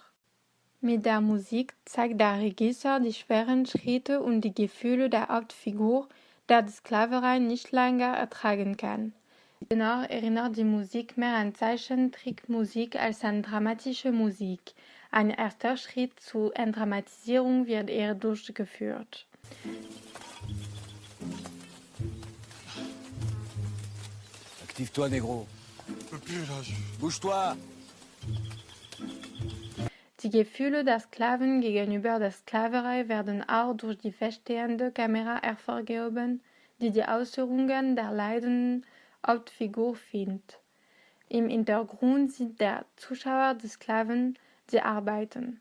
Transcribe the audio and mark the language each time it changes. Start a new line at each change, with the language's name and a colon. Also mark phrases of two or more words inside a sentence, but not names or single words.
German: Mit der Musik zeigt der Regisseur die schweren Schritte und die Gefühle der Hauptfigur, der die Sklaverei nicht länger ertragen kann. Dennoch erinnert die Musik mehr an Zeichentrickmusik als an dramatische Musik. Ein erster Schritt zur Entdramatisierung wird eher durchgeführt.
French: Active-toi, Négro. Bouge-toi.
German: Die Gefühle der Sklaven gegenüber der Sklaverei werden auch durch die feststehende Kamera hervorgehoben, die die Äußerungen der leidenden Hauptfigur filmt. Im Hintergrund sieht der Zuschauer die Sklaven, die arbeiten.